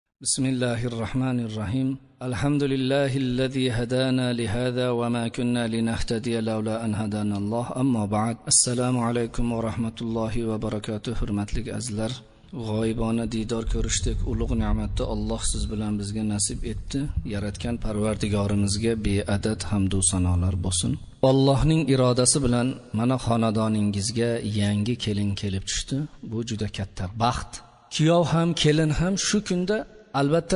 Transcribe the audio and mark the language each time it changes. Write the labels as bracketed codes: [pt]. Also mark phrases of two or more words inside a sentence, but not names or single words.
[ar] بسم الله الرحمن الرحيم الحمد لله الذي هدانا لهذا وما كنا لنهتدي لولا أن هدانا الله أما بعد السلام عليكم ورحمة الله وبركاته [uz] hurmatli azizlar g'oyibona diydor ko'rishdik ulug' ne'matni Alloh siz bilan bizga nasib etdi yaratgan Parvardigorimizga beadad hamd va sanolar bo'lsin Allohning irodasi bilan mana xonadoningizga yangi kelin kelib tushdi bu juda katta baxt kuyov ham kelin ham shu kunda albatta